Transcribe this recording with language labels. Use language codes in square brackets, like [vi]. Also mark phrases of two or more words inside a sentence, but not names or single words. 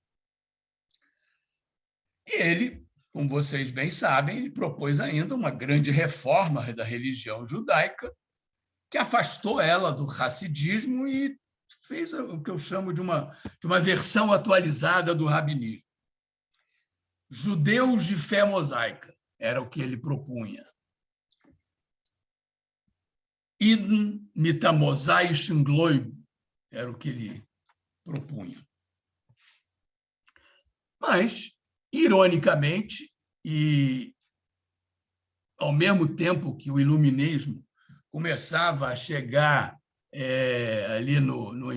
[pt] E ele, como vocês bem sabem, ele propôs ainda uma grande reforma da religião judaica, que afastou ela do hassidismo e fez o que eu chamo de uma versão atualizada do rabinismo. Judeus de fé mosaica era o que ele propunha. [yi] ייִדן מיט אַ מאָזאַישן גלייביקן, [pt] Era o que ele propunha. Mas, ironicamente, e ao mesmo tempo que o iluminismo começava a chegar ali no